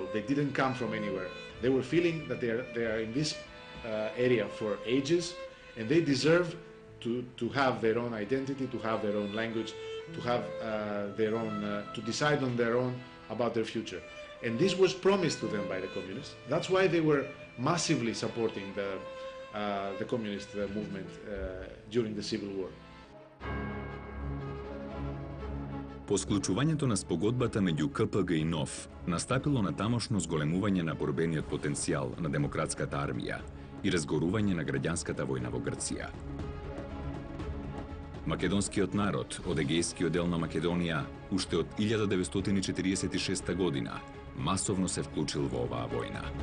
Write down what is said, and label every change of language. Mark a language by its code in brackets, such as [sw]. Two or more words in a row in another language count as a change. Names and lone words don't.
[en] They didn't come from anywhere. They were feeling that they are in this area for ages, and they deserve to have their own identity, to have their own language, to have their own, to decide on their own about their future. And this was promised to them by the communists. That's why they were massively supporting the communist movement during the Civil War. [mk] По склучувањето на спогодбата меѓу КПГ и НОФ настапило на тамошно зголемување на борбениот потенцијал на демократската армија и разгорување на граѓанската војна во Грција. Македонскиот народ од егејскиот дел на Македонија уште од 1946 година масовно се вклучил во оваа војна.